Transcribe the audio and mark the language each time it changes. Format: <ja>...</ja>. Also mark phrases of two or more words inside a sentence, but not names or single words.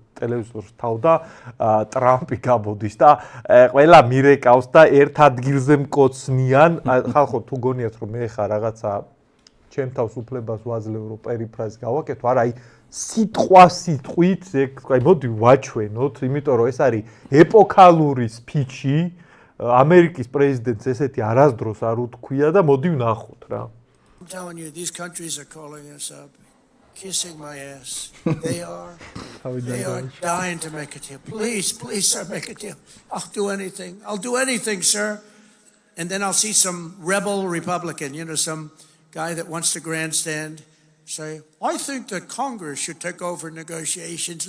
<ka>ტელევიზორს თავდა ტრამპი გამოდის და ყველა მირეკავს და ერთ ადგილზე მკოცნიან ხალხო თუ გონიათ რომ მე ხარ რაღაცა ჩემ თავს უფლებას ვაძლევ რომ პერიფრაზს გავაკეთო არა აი სიტყვით აი მოდი ვაჩვენოთ იმიტომ რომ ეს არის ეპოქალური სპიჩი ამერიკის პრეზიდენტს ესეთი არასდროს არ უთქვია და მოდი ვნახოთ რა</ka> <en>I'm telling you these countries are calling us up kissing my ass they are dying to make a deal please sir make a deal I'll do anything sir and then I'll see some rebel Republican some guy that wants to grandstand say, I think that Congress should take over negotiations.</en>